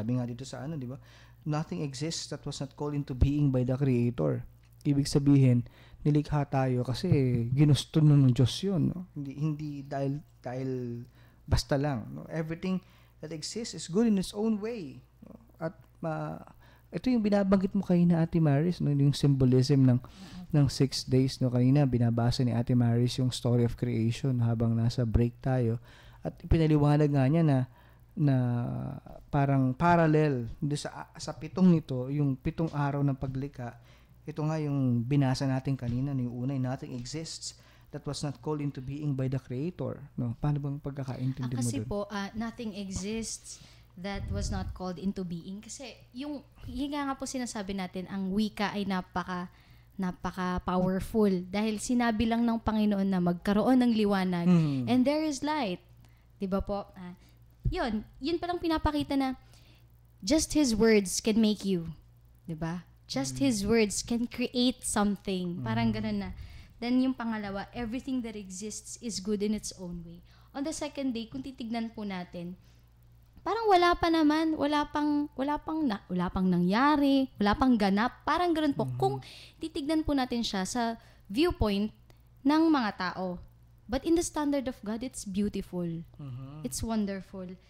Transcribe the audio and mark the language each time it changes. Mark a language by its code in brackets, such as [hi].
[tl] Sabi nga dito sa di ba, [en] nothing exists that was not called into being by the Creator. [tl] Ibig sabihin, nilikha tayo kasi ginusto ng Diyos yun, no? Hindi dahil basta lang, no? [en] Everything that exists is good in its own way, no? [tl] At ito yung binabanggit mo kanina, Ate Maris, no? Yung symbolism ng 6 days, no? Kanina binabasa ni Ate Maris yung [en] story of creation [tl] habang nasa break tayo, at ipinaliwanag nga niya na parang parallel sa 7 nito, yung 7 araw ng paglikha. Ito nga yung binasa natin kanina, yung una, [en] nothing exists that was not called into being by the Creator. No? [tl] Paano bang pagkakaintindi mo kasi doon? [en] po, nothing exists that was not called into being. [tl] Kasi yung nga po sinasabi natin, ang wika ay napaka-powerful. Dahil sinabi lang ng Panginoon na magkaroon ng liwanag [en] and there is light. [tl] Diba po? Yun palang pinapakita na [en] just His words can make you. [tl] Diba? [en] Just His words can create something. [tl] Parang ganun na. [en] Then [tl] yung pangalawa, [en] everything that exists is good in its own way. on the second day, [tl] kung titignan po natin, parang wala pa naman, wala pang nangyari, wala pang ganap, parang ganoon po. Kung titignan po natin siya sa viewpoint ng mga tao. [en] But in the standard of God, it's beautiful. It's wonderful.